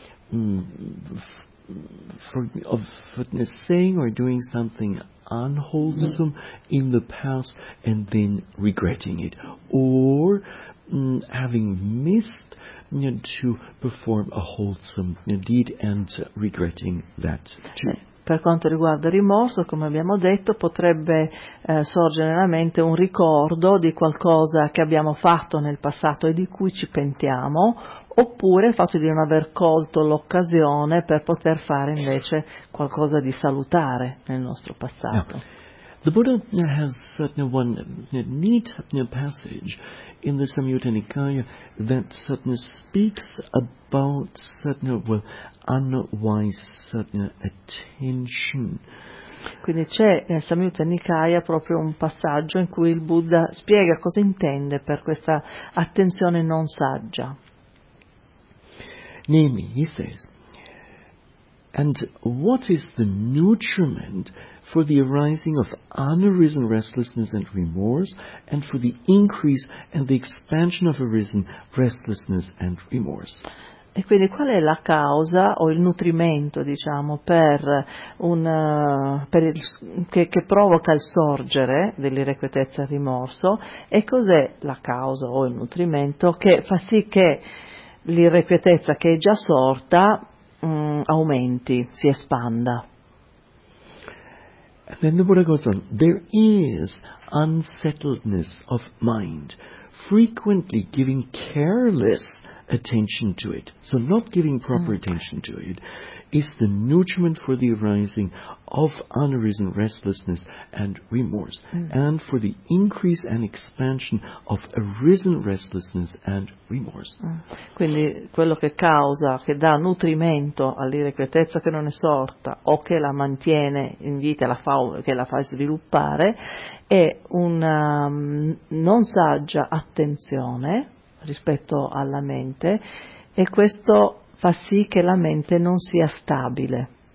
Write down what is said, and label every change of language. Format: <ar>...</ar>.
<en>saying or doing something unwholesome in the past and then regretting it, or having missed to perform a wholesome deed and regretting that too.</en> <it>Per quanto riguarda il rimorso, come abbiamo detto, potrebbe sorgere nella mente un ricordo di qualcosa che abbiamo fatto nel passato e di cui ci pentiamo, oppure il fatto di non aver colto l'occasione per poter fare invece qualcosa di salutare nel nostro passato.</it> <en>Now, the Buddha has one neat passage in the Samyutta Nikaya that speaks about unwise attention.</en> <it>Quindi c'è nel Samyutta Nikaya proprio un passaggio in cui il Buddha spiega cosa intende per questa attenzione non saggia.</it> <en>Namely, he says, and what is the nutriment for the arising of unarisen restlessness and remorse, and for the increase and the expansion of arisen restlessness and remorse?</en> <it>E quindi qual è la causa o il nutrimento, diciamo, che provoca il sorgere dell'irrequietezza e rimorso, e cos'è la causa o il nutrimento che fa sì che l'irrequietezza che è già sorta aumenti, si espanda?</it> <en>And then the Buddha goes on, there is unsettledness of mind, frequently giving careless attention to it, so not giving proper attention to it, is the nutriment for the arising of unarisen restlessness and remorse, and for the increase and expansion of arisen restlessness and remorse.</en> <it>Quindi quello che causa, che dà nutrimento all'irrequietezza che non è sorta o che la mantiene in vita, che la fa sviluppare, è una non saggia attenzione rispetto alla mente, e questo fa sì che la mente non sia stabile.</it>